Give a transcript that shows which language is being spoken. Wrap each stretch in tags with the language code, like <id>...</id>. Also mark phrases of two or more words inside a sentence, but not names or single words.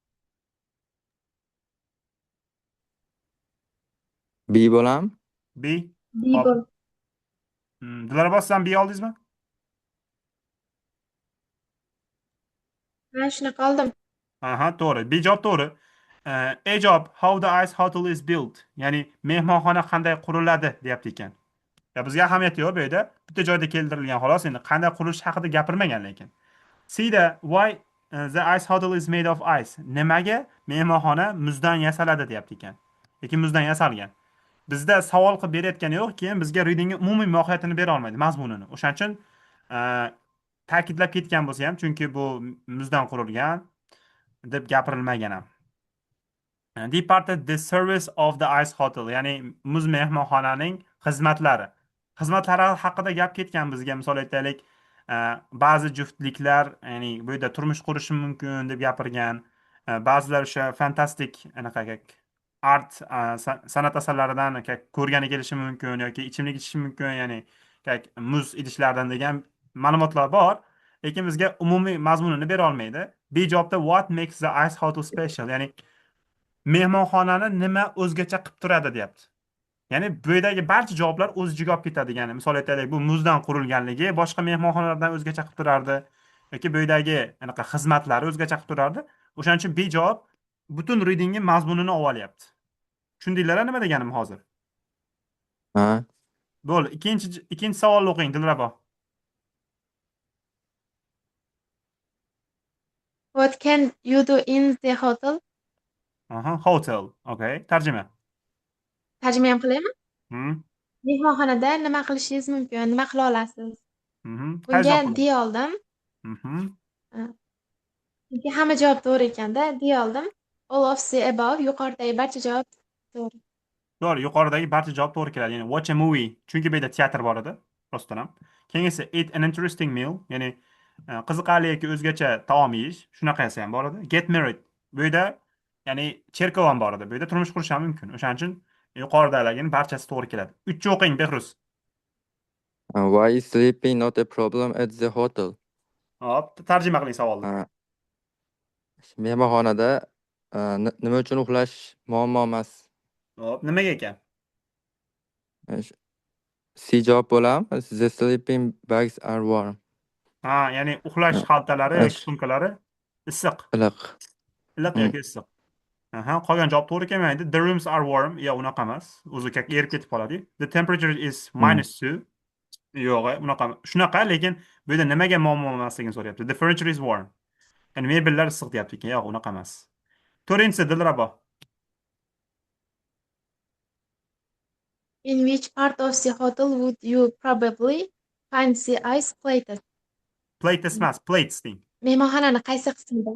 <uz>B bo'lam? B. Hop. Bibl. Dilrabo, siz ham B oldingizmi? Men shunaqa oldim. Aha, to'g'ri. B javob to'g'ri. A javob,</uz> <en>how the ice hotel is built.</en> <uz>Ya'ni mehmonxona qanday quriladi deyapti ekan. Ya bizga ahamiyati yo'q bu yerda. Bitta joyda keltirilgan xolos, endi qanday qurilish haqida gapirmagan lekin.</uz> <en>C da why the ice hotel is made of ice.</en> <uz>Nimaga mehmonxona muzdan yasaladi deyapti ekan. Lekin muzdan yasalgan. Bizda savol qilib berayotgani yo'q, keyin bizga readingga umumiy mohiyatini bera olmaydi, mazmunini. O'shaning uchun ta'kidlab ketgan bo'lsa ham, chunki bu muzdan qurilgan deb gapirilmagan ham.</uz> <en>Departed the service of the ice hotel,</en> <uz>ya'ni muz mehmonxonaning xizmatlari. Xizmatlari haqida gap ketgan bizga. Misol aytaylik, ba'zi juftliklar, ya'ni bu yerda turmush qurishi mumkin deb gapirgan. Ba'zilar o'sha fantastik anaqa art san'at asarlaridan ko'rgani kelishi mumkin yoki ichimlik ichishi mumkin, ya'ni muz idishlardan degan ma'lumotlar bor, lekin bizga umumiy mazmunini bera olmaydi. B javobda</uz> <en>what makes the ice hotel special,</en> <uz>ya'ni mehmonxonani nima o'zgacha qilib turadi deyapti. Ya'ni bu yerdagi barcha javoblar o'z ichiga olib ketadi. Ya'ni misol aytaylik, bu muzdan qurilganligi boshqa mehmonxonalardan o'zgacha qilib turardi yoki bu yerdagi anaqa xizmatlari o'zgacha qilib turardi. O'shaning uchun B javob butun readingni mazmunini olib olyapti. Tushundinglar nima deganim hozir? Ha. Bo'ldi. Ikkinchi savolni o'qing, Dilrabo.</uz> <en>What can you do in the hotel? Aha, hotel.</en> <uz>Okay. Tarjima. Tarjima ham qilaymi? Hmm. Mehmonxonada nima qilishingiz mumkin? Nima qila olasiz? Qaysi Bunga javob D oldim. qiladi? Chunki hamma javob to'g'ri ekanda, D oldim.</uz> <en>All of the above,</en> <uz>yuqoridagi barcha javob to'g'ri. To'g'ri, yuqoridagi barcha javob to'g'ri keladi.</uz> <en>Ya'ni watch a movie,</en> <uz>chunki bu yerda teatr bor edi, rostdan ham. Keyin esa</uz> <en>eat an interesting meal,</en> <uz>ya'ni qiziqarli yoki o'zgacha taom yeyish, shunaqasi ham bor edi.</uz> <en>Get married.</en> <uz>Bu yerda ya'ni cherkov ham bor edi. Bu yerda turmush qurish ham mumkin. O'shaning uchun yuqoridagining barchasi to'g'ri keladi. 3 o'qing, Behruz.</uz> <en>Why is sleeping not a problem at the hotel?</en> <uz>Hop, tarjima qiling savolni. Ha, mehmonxonada nima uchun uxlash muammo emas? Hop, nimaga ekan? C javob bo'ladimi?</uz> <en>The sleeping bags are warm.</en> <uz>Ha, ya'ni uxlash Ha, xaltalari yoki ash- sumkalari issiq. iliq. Iliq Hmm. yoki issiq. Aha, qolgan javob to'g'ri kelmaydi.</uz> <en>The rooms are warm.</en> <uz>Yo, unaqa emas. O'zi erib ketib qoladi.</uz> <en>The temperature is Hmm.</en> <uz>-2. Yo'q, unaqa. Shunaqa, lekin bu yerda nimaga muammo emasligini so'rayapti.</uz> <en>The furniture is warm.</en> <uz>Ya'ni mebellar issiq deyapti ekan. Yo'q, unaqa emas. To'rtinchisi Dilrabo.</uz> <en>In which part of the hotel would you probably find the ice plated?</en> <uz>Plates emas, plates deng. Mehmonxonani qaysi qismida?</uz>